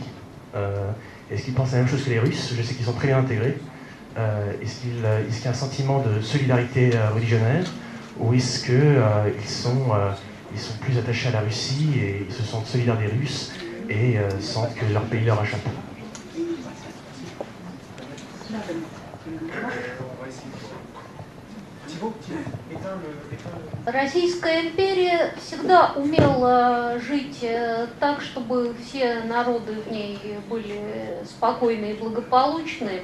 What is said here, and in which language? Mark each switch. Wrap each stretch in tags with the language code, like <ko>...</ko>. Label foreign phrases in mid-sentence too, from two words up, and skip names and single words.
<fr>Est-ce qu'ils pensent la même chose que les Russes? Je sais qu'ils sont très bien intégrés. Est-ce qu'il y a un sentiment de solidarité religionnaire, ou est-ce qu'ils sont plus attachés à la Russie et ils se sentent solidaires des Russes et sentent que leur pays leur échappe?</fr> <ru>Российская империя всегда умела жить так, чтобы все народы в ней были спокойны и благополучны.</ru>